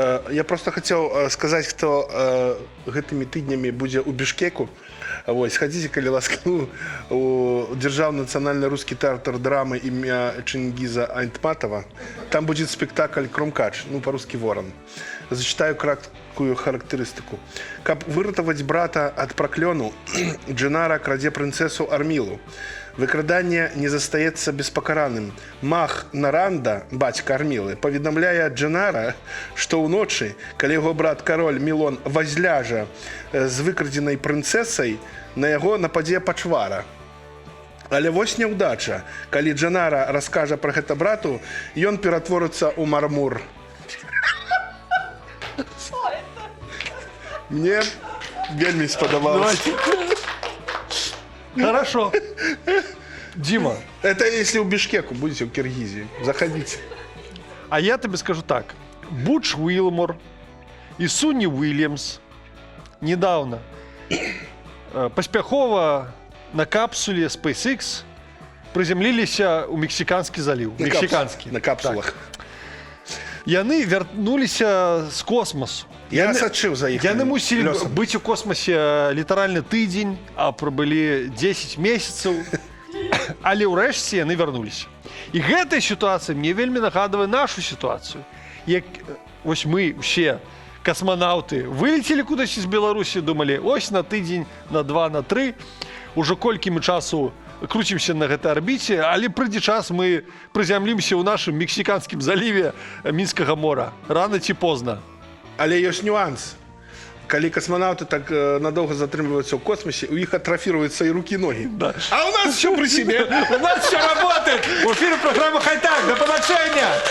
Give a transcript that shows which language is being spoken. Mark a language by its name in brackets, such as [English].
[Russian] Я просто хотел сказать, кто [Belarusian] гэтымі тыднямі будзе ў Бішкеку. Вось, [Russian] сходите, калі ласка, у Державный национальный русский театр драмы имя Чингиза Айтматова. Там будет спектакль «Кромкач», ну, по-русски «Ворон». Зачитаю краткую характеристику. [Belarusian] Каб выратаваць брата ад праклёну, Джинара крадзе прынцэсу Армілу. Выкрадание не застаецца беспакараным. Мах Наранда, бацька Армілы, паведамляе Джинара, што ўночы, калі яго брат кароль Мілон возляжа з выкрадзенай прынцэсай, на яго нападзе пачвара. Але вось няўдача. Калі Джинара раскажа пра гэта брату, ён ператворыцца ў мармур. Мне вельмі спадабалася. [Russian] Хорошо. Дима. Это если у Бишкеку будете, в Киргизии. Заходите. А я тебе скажу так. Будж Уилмор и Суни Уильямс недавно паспяхова на капсуле SpaceX приземлились у Мексиканский залив. На капсулах. [Belarusian] Яны вярнуліся з космосу. Я сачыў за іх. Яны мусілі быць у космосе літаральна тыдзень, а прабылі 10 месяцаў. Але ўрэшце яны вярнуліся. І гэтая сітуацыя мне вельмі нагадвае нашу сітуацыю. Як вось мы ўсе касманаўты вылецелі кудись з Беларусі, думалі, ось на тыдзень, на 2, на 3, ужо колькі мы часу круцімся на гэтай арбіце, але прыйдзе час мы прызямлімся ў нашым Мексіканскім заліве Мінскага мора. Рана ці позна. Але ёсць нюанс. [Russian] Коли космонавты так надолго [Belarusian] затрымліваюцца ў космосе, у іх атрафіруюцца і рукі, і ногі. [Russian] Да. А у нас все при себе. У нас все работает. В эфире программа «Хай-так». [Ukrainian] До побачення.